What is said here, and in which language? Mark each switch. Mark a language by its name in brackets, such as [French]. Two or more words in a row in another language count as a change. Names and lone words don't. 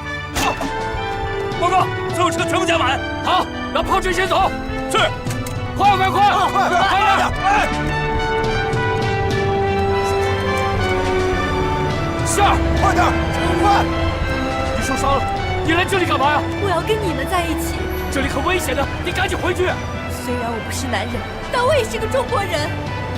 [Chinese] 報告，所有車全部加滿。好，讓炮車先走。是，快快快，快點！下，快點，快！你受傷了，你來這裡幹嘛呀？我要跟你們在一起。這裡很危險的，你趕緊回去。虽然我不是男人，但我也是个中国人。